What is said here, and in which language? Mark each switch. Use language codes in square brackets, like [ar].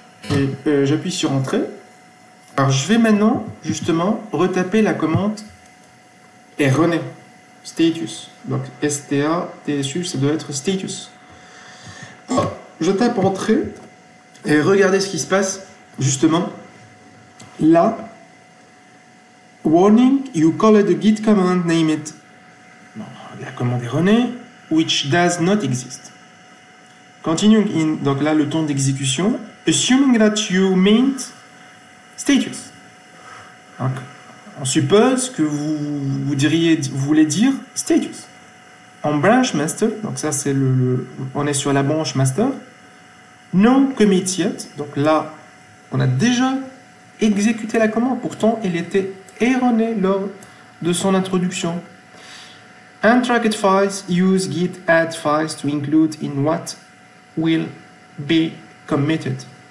[fr] Et j'appuie sur Entrée. Alors, je vais maintenant, justement, retaper la commande erroné, status. Donc, STA-TSU, ça doit être status. Alors, je tape Entrée et regardez ce qui se passe. Justement, là, [en] warning, you called the git command, name it. [fr] Bon, la commande erronée, [en] which does not exist. Continuing in, [fr] donc là, le temps d'exécution, [en] assuming that you meant status. [fr] Donc, on suppose que vous voulez dire status. En branch master, donc ça c'est on est sur la branche master, [en] no commit yet, [fr] donc là, on a déjà exécuté la commande, pourtant elle était erronée lors de son introduction. [en] Untracked files use git add files to include in what will be committed.